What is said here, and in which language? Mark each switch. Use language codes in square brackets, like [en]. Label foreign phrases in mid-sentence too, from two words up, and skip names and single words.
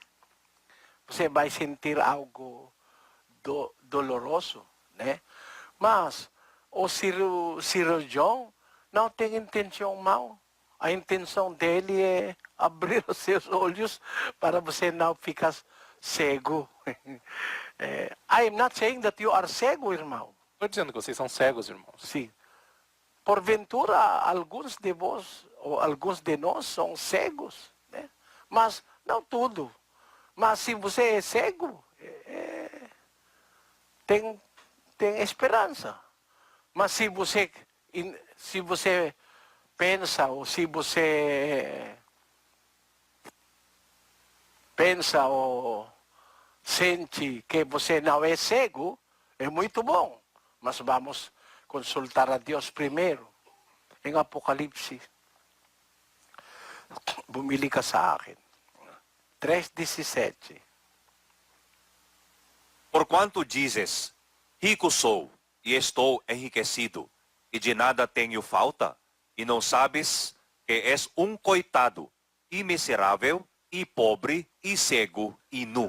[pt] Você vai sentir algo doloroso, né? Mas o cirurgião não tem intenção mal. A intenção dele é abrir os seus olhos para você não ficar cego. [en] I am not saying that you are [pt] cego, irmão. Estou dizendo que vocês são cegos, irmãos. Sim. Porventura, alguns de vós, ou alguns de nós, são cegos, né? Mas não tudo. Mas se você é cego, tem esperança. Mas se você pensa, ou se você pensa ou sente que você não é cego, é muito bom. Mas vamos consultar a Deus primeiro. Em Apocalipse, [tl] bumili ka sa akin. [pt] 3:17. Porquanto dizes, rico sou e estou enriquecido, e de nada tenho falta, e não sabes que és um coitado, e miserável, e pobre, e cego, e nu.